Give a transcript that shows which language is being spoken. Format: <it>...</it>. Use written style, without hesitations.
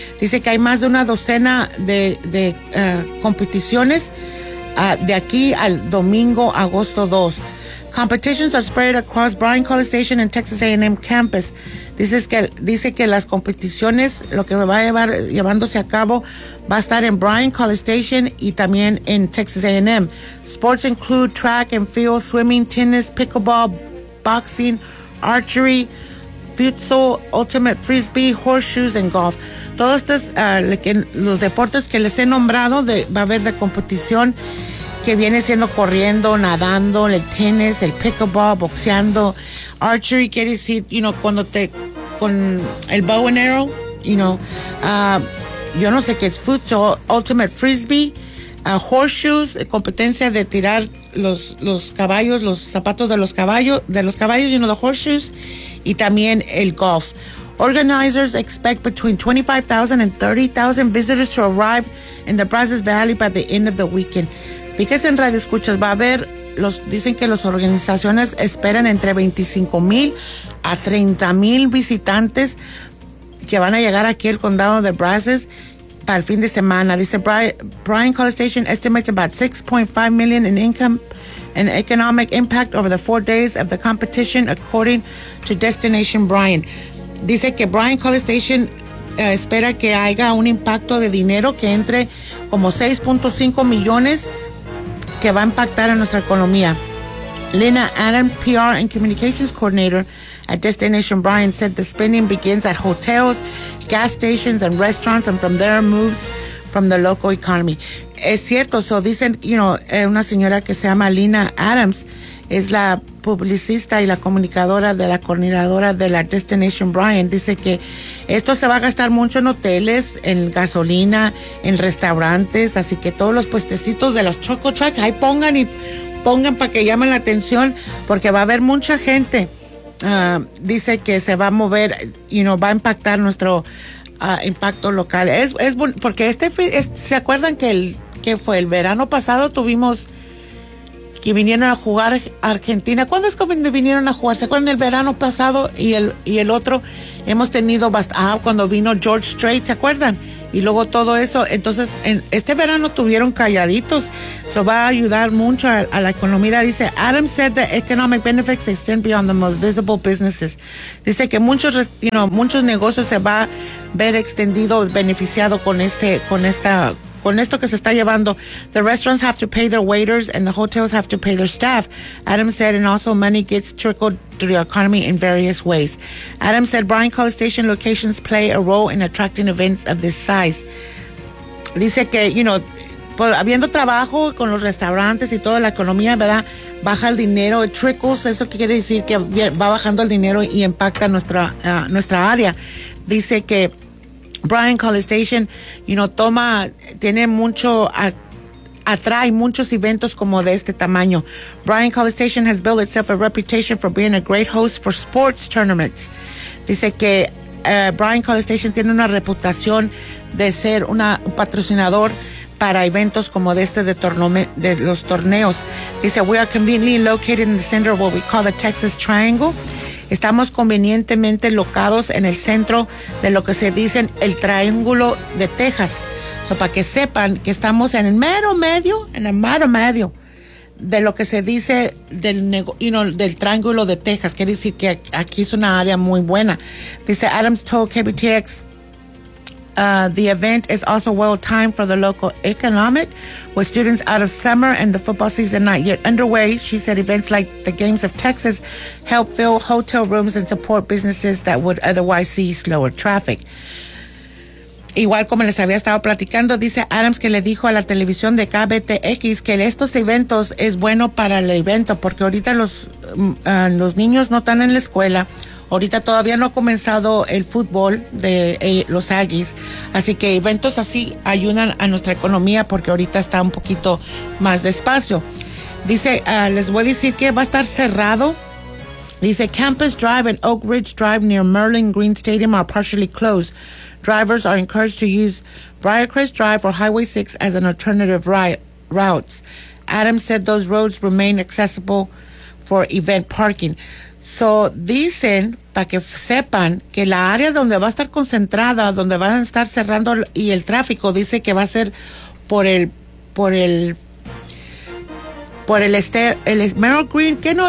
<es>Dice que hay más de una docena de competiciones de aquí al domingo, agosto 2.</es> <en>Competitions are spread across Bryant College Station and Texas A&M campus.</en> <es>Dice que las competiciones, lo que va a llevar llevándose a cabo, va a estar en Bryant College Station y también en Texas A&M.</es> <en>Sports include track and field, swimming, tennis, pickleball, boxing, archery, futsal, ultimate frisbee, horseshoes, and golf.</en> <es>Todos estos, los deportes que les he nombrado, va a haber de competición, que viene siendo corriendo, nadando, el tenis, el pickleball, boxeando, archery, quiere decir,</es> <en>you know,</en> <es>cuando te, con el</es> <en>bow and arrow,</en> <es>you know, yo no sé qué es futsal, ultimate frisbee, horseshoes, competencia de tirar los caballos, los zapatos de los caballos, you know,</es> <en>the horseshoes,</en> <es>y también el golf.</es> <en>Organizers expect between 25,000 and 30,000 visitors to arrive in the Brazos Valley by the end of the weekend.</en> <es>Fíjese en Radio Escuchas, va a haber, dicen que las organizaciones esperan entre 25,000 a 30,000 visitantes que van a llegar aquí al condado de Brazos para el fin de semana. Dice</es> <en>Bryant College Station estimates about 6.5 million in income and economic impact over the 4 days of the competition, according to Destination Bryant.</en> <es>Dice que Bryant College Station espera que haya un impacto de dinero que entre como 6.5 millones que va a impactar en nuestra economía.</es> <en>Lena Adams, PR and Communications Coordinator at Destination Bryant, said the spending begins at hotels, gas stations, and restaurants, and from there moves from the local economy.</en> <es>Es cierto, so dicen,</es> <en>you know,</en> <es>una señora que se llama Lena Adams, es la publicista y la comunicadora de la coordinadora de la Destination Bryant, dice que esto se va a gastar mucho en hoteles, en gasolina, en restaurantes, así que todos los puestecitos de las Choco Truck, ahí pongan y pongan para que llamen la atención, porque va a haber mucha gente. Dice que se va a mover y,</es> <en>you know,</en> <es>va a impactar nuestro impacto local. Es porque ¿se acuerdan que fue el verano pasado? Tuvimos que vinieron a jugar a Argentina. ¿Cuándo es que vinieron a jugar? ¿Se acuerdan el verano pasado y el otro? Hemos tenido cuando vino George Strait, ¿se acuerdan? y luego todo eso. Entonces, en este verano tuvieron calladitos. Eso va a ayudar mucho a la economía. Dice,</es> <en>Adam said the economic benefits extend beyond the most visible businesses.</en> <es>Dice que muchos,</es> <en>you know,</en> <es>muchos negocios se va a ver extendido, beneficiado con este, con esta, con esto que se está llevando.</es> <en>The restaurants have to pay their waiters and the hotels have to pay their staff, Adam said, and also money gets trickled to the economy in various ways. Adam said Bryan College Station locations play a role in attracting events of this size.</en> <es>Dice que,</es> <en>you know,</en> <es>pues, habiendo trabajo con los restaurantes y toda la economía, ¿verdad? Baja el dinero,</es> <en>it trickles,</en> <es>eso quiere decir que va bajando el dinero y impacta nuestra, nuestra área. Dice que Bryan College Station,</es> <en>you know,</en> <es>toma, tiene mucho, atrae muchos eventos como de este tamaño. Bryan College Station has built itself a reputation for being a great host for sports tournaments. Dice que Bryan College Station tiene una reputación de ser una, un patrocinador para eventos como de este, de los torneos. Dice,</es> <en>we are conveniently located in the center of what we call the Texas Triangle.</en> <es>Estamos convenientemente locados en el centro de lo que se dice el Triángulo de Texas. So, para que sepan que estamos en el mero medio, en el mero medio de lo que se dice del, del Triángulo de Texas. Quiere decir que aquí es una área muy buena. Dice,</es> <en>Adams told KBTX, the event is also well-timed for the local economic, with students out of summer and the football season not yet underway. She said events like the Games of Texas help fill hotel rooms and support businesses that would otherwise see slower traffic.</en> <es>Igual como les había estado platicando, dice Adams que le dijo a la televisión de KBTX que estos eventos es bueno para el evento, porque ahorita los niños no están en la escuela. Ahorita todavía no ha comenzado el fútbol de los Aggies, así que eventos así ayudan a nuestra economía porque ahorita está un poquito más despacio. Dice, les voy a decir que va a estar cerrado. Dice,</es> <en>Campus Drive and Oak Ridge Drive near Merlin Green Stadium are partially closed. Drivers are encouraged to use Briarcrest Drive or Highway 6 as an alternative routes. Adam said those roads remain accessible for event parking.</en> <es>So, dicen, para que sepan, que la área donde va a estar concentrada, donde van a estar cerrando y el tráfico, dice que va a ser por el Merrill Green, ¿qué no?</es>